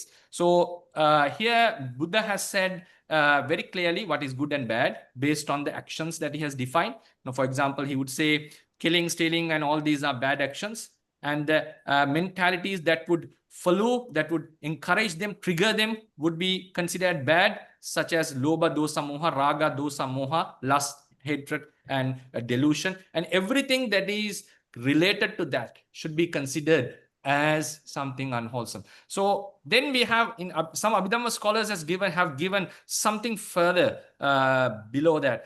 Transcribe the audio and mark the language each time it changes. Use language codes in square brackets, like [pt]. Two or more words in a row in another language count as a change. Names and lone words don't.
[en] So here Buddha has said very clearly what is good and bad based on the actions that he has defined. Now, for example, he would say killing, stealing, and all these are bad actions. And the mentalities that would follow, that would encourage them, trigger them, would be considered bad, such as [pi] lobha, dosa, moha, raga, dosa, moha, [en] lust, hatred, and delusion. And everything that is related to that should be considered as something unwholesome. So then we have, in some Abhidhamma scholars have given something further below that.